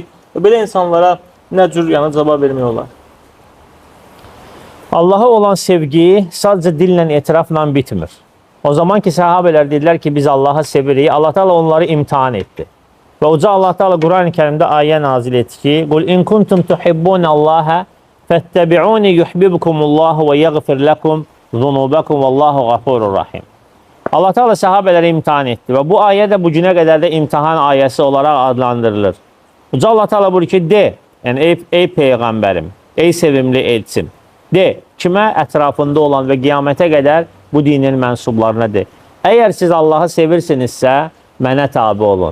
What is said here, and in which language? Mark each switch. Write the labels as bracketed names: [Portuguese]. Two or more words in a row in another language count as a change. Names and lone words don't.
[Azerbaijani] Və belə insanlara nə cür yəni cavab vermək olar? Allaha olan sevgi sadəcə dillə, etirafla bitmir. O zaman ki, sahabələr dedilər ki, biz Allahı sevirik, Allah Teala onları imtihan etdi. Və Uca Allah Teala Quran-ı Kərimdə ayə nazil etdi ki, [Arabic] "قل إن كنتم تحبون الله فاتبعوني يحببكم الله ويغفر لكم ذنوبكم والله غفور رحيم." [Azerbaijani] Allah Teala səhabələri imtahan etdi və bu ayə də bu günə qədər də imtahan ayəsi olaraq adlandırılır. Uca Allah Teala buyurur ki, de, yəni ey peyğəmbərim, ey sevimli elçim, de, kimə ətrafında olan və qiyamətə qədər bu dinin mənsublarına de. Əgər siz Allahı sevirsinizsə, mənə tabi olun.